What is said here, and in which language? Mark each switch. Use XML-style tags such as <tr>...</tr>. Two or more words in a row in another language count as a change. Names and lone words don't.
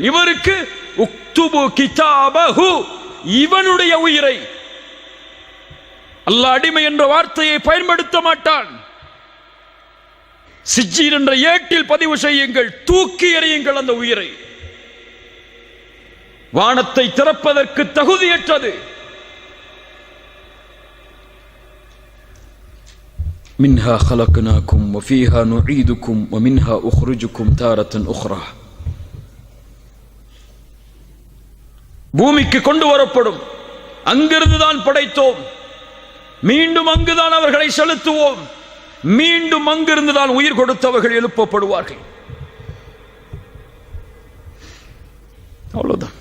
<ta>இவருக்கு</ta> <ar>اكتبوا كتابه,</ar> <ta>இவனுடைய உயிரை. அல்லாஹ் அடிமை என்ற வார்த்தையை பயன்படுத்த மாட்டான். சிஜ்ஜீன் என்ற ஏட்டில் பதிவு செய்யுங்கள், தூக்கி எறியுங்கள் அந்த உயிரை. வானத்தை திறப்பதற்கு தகுதியற்றது.</ta> <ar>மின்ஹா خلقناكم وفيها نعيدكم ومنها أخرجكم تارة أخرى.</ar> <ta>பூமிக்கு கொண்டு வரப்படும், அங்கிருந்து தான் படைத்தோம், மீண்டும் அங்குதான் அவர்களை செலுத்துவோம், மீண்டும் அங்கிருந்து தான் உயிர் கொடுத்தவர்கள் எழுப்பப்படுவார்கள். அவ்வளவுதான்.</ta>